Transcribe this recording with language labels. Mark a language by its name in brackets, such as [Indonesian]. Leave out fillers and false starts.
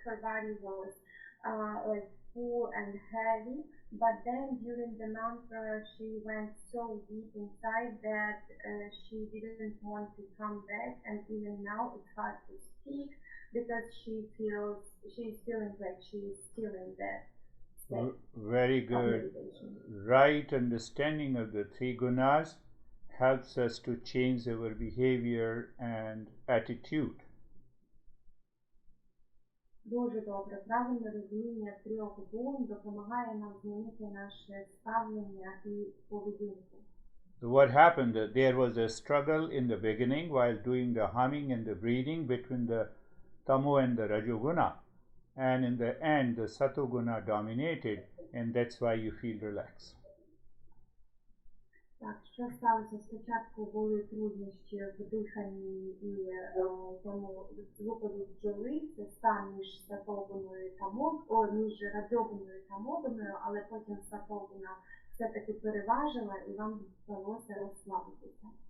[English] Her body was like full and heavy, but then during the mantra she went so deep inside that she didn't want to come back, and even now it's hard to speak because she's feeling like she's still in that state. Very good. Right understanding of the three gunas helps us to change our behavior and attitude. [Ukrainian] Дуже добре. Правильне розуміння трьох гун допомагає нам змінити наше ставлення і поведінку. [English] So what happened? There was a struggle in the beginning while doing the humming and the breathing between the tamo and the rajoguna, and in the end the satoguna dominated, and that's why you feel relaxed. [Ukrainian] Так, Що сталося? Спочатку були труднощі в диханні і тому випаду бджоли, це стан між сатогуною та між раджогуною та модуною, але потім сатогуна все-таки переважила і вам вдалося розслабитися.